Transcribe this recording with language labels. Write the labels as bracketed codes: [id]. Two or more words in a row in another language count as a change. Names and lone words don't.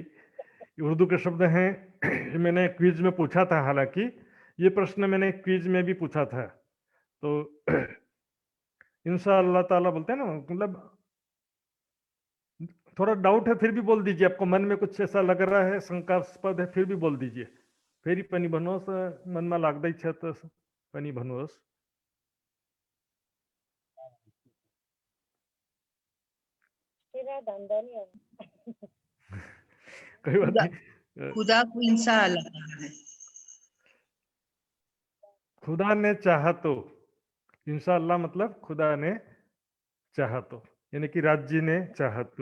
[hi] उर्दू के शब्द हैं, मैंने क्विज में पूछा था, हालांकि ये प्रश्न मैंने क्विज में भी पूछा था। तो [ar] إن شاء الله تعالى [hi] बोलते हैं ना, मतलब थोड़ा डाउट है फिर भी बोल दीजिए। आपको मन में कुछ ऐसा लग रहा है, शंकास्पद है, फिर भी बोल दीजिए। [ne] फेरि पनि भन्नुहोस्, मनमा लाग्दैछ त पनि भन्नुहोस्। [hi] कोई बात नहीं। खुदा को इंसान अल्लाह है। खुदा ने चाहा तो, इंशाअल्लाह मतलब खुदा ने चाहा तो, यानी कि राज्य ने चाहा तो।